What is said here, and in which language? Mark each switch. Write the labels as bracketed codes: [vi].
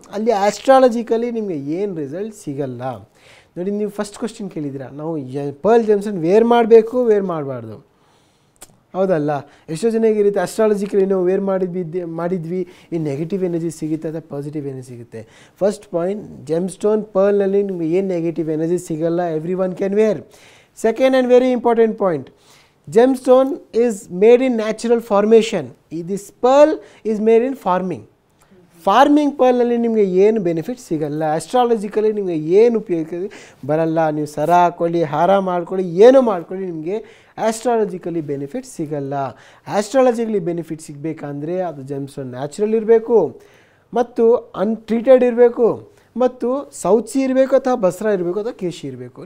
[kn] ಅಲ್ಲಿ ಆಸ್ಟ್ರಾಲಜಿಕಲಿ ನಿಮಗೆ ಏನು ರಿಸಲ್ಟ್ ಸಿಗಲ್ಲ. ನೋಡಿ, ನೀವು ಫಸ್ಟ್ ಕ್ವಶನ್ ಕೇಳಿದ್ದೀರಾ, ನಾವು ಪರ್ಲ್ ಜೆಮ್ ಸ್ಟೋನ್ ವೇರ್ ಮಾಡಬೇಕು, ವೇರ್ ಮಾಡಬಾರ್ದು. ಹೌದಲ್ಲ? ಎಷ್ಟೋ ಜನಕ್ಕೆ ಇರುತ್ತೆ ಅಸ್ಟ್ರಾಲಜಿಕಲಿ ನಾವು ವೇರ್ ಮಾಡಿದ್ವಿ ಈ ನೆಗೆಟಿವ್ ಎನರ್ಜಿ ಸಿಗುತ್ತೆ ಅಥವಾ ಪಾಸಿಟಿವ್ ಎನರ್ಜಿ ಸಿಗುತ್ತೆ. ಫಸ್ಟ್ ಪಾಯಿಂಟ್, ಜೆಮ್ ಸ್ಟೋನ್ ಪರ್ಲ್ನಲ್ಲಿ ನಿಮಗೆ ಏನು ನೆಗೆಟಿವ್ ಎನರ್ಜಿ ಸಿಗಲ್ಲ, [en] Every one can wear. Second and very important point, gemstone is made in natural formation. This pearl is made in farming. [kn] Farming ಪರ್ಲ್ನಲ್ಲಿ ನಿಮಗೆ ಏನು benefit ಸಿಗಲ್ಲ, ಆಸ್ಟ್ರಾಲಜಿಕಲಿ ನಿಮಗೆ ಏನು ಉಪಯೋಗ ಬರಲ್ಲ. ನೀವು ಸರ ಹಾಕ್ಕೊಳ್ಳಿ, ಹಾರ ಮಾಡ್ಕೊಳ್ಳಿ, ಏನೋ ಮಾಡ್ಕೊಳ್ಳಿ, ನಿಮಗೆ ಆಸ್ಟ್ರಾಲಜಿಕಲಿ ಬೆನಿಫಿಟ್ ಸಿಗಲ್ಲ. ಆಸ್ಟ್ರಾಲಜಿಕಲಿ ಬೆನಿಫಿಟ್ ಸಿಗಬೇಕಂದ್ರೆ ಅದು ಜೆಮ್ಸ್ಟೋನ್ ನ್ಯಾಚುರಲ್ ಇರಬೇಕು ಮತ್ತು ಅನ್ಟ್ರೀಟೆಡ್ ಇರಬೇಕು ಮತ್ತು ಸೌತ್ ಸಿ ಇರಬೇಕು ಅಥವಾ ಬಸ್ರಾ ಇರಬೇಕು ಅಥವಾ ಕೇಶಿ ಇರಬೇಕು.